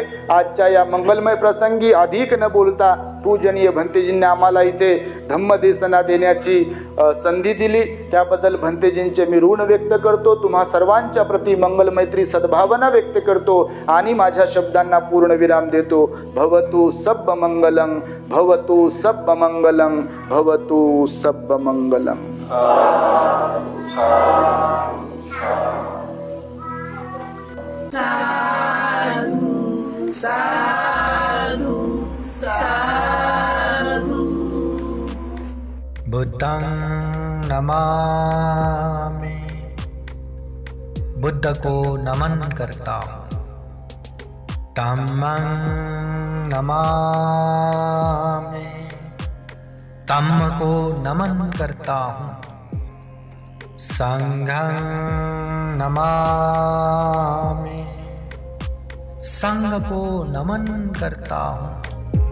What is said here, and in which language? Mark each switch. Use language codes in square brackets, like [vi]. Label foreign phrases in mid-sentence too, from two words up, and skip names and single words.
[mr] आजच्या या मंगलमय प्रसंगी अधिक न बोलता पूजनीय भंतेजींनी आम्हाला इथे धम्मदेसना देण्याची संधी दिली, त्याबद्दल भंतेजींचे मी ऋण व्यक्त करतो. तुम्हा सर्वांच्या प्रती मंगलमैत्री सद्भावना व्यक्त करतो आणि माझ्या शब्दांना पूर्णविराम देतो. [pi] भवतु सब्ब मंगलं, भवतु सब्ब मंगलं, भवतु सब्ब मंगलं. साधु साधु साधु. बुद्धं नमामि, [hi] बुद्ध को नमन करता हूँ. [pi] धम्मं नमामि, [hi] धम्म को नमन करता हूँ. [pi] संघं नमामि, [hi] संघ को नमन करता हूँ.